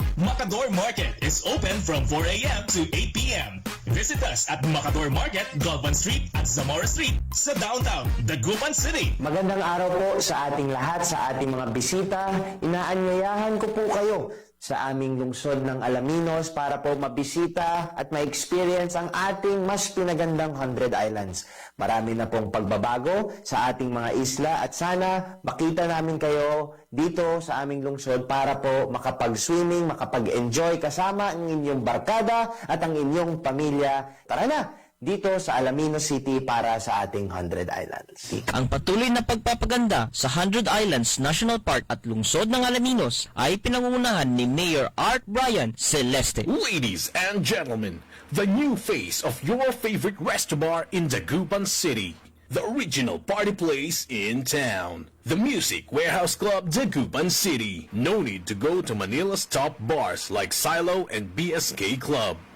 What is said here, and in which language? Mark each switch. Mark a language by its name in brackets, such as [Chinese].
[English] Macador Market is open from 4 a.m. to 8 p.m. Visit us at Macador Market, Galvan Street at Zamora Street sa downtown, Dagupan City. [Filipino] Magandang araw po sa ating lahat, sa ating mga bisita. Inaanyayahan ko po kayo sa aming lungsod ng Alaminos para po mabisita at ma-experience ang ating mas pinagandang 100 Islands. Marami na pong pagbabago sa ating mga isla at sana makita namin kayo dito sa aming lungsod para po makapag-swimming, makapag-enjoy kasama ang inyong barkada at ang inyong pamilya. Tara na! Dito sa Alaminos City para sa ating 100 Islands. Ang patuloy na pagpapaganda sa 100 Islands National Park at lungsod ng Alaminos ay pinangungunahan ni Mayor Art Brian Celeste. [English] Ladies and gentlemen, the new face of your favorite resto bar in Dagupan City. The original party place in town. The Music Warehouse Club Dagupan City. No need to go to Manila's top bars like Silo and BSK Club.